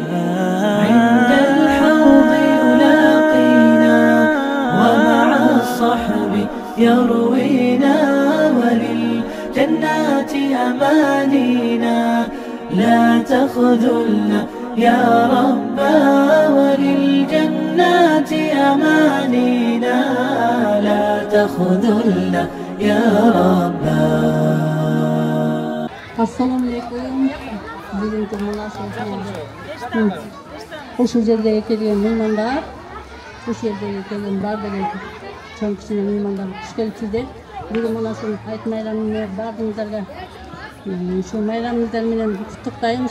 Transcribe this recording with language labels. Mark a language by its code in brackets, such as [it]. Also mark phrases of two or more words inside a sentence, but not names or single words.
[ar] عند الحوض يلاقينا، ومع الصحب يروينا، وللجنات أمانينا، لا تخذلنا يا ربا، وللجنات أمانينا، لا تخذلنا يا ربا. السلام عليكم. [uz] Bugungi o'sha yerga kelgan mehmonlar, o'sha yerga kelgan barchaga chong kichkina mehmonlar xush kelibsizlar. Bugun mana shu hayit bayramini baringizlarga shu bayramingizlar bilan qutlaqlayman.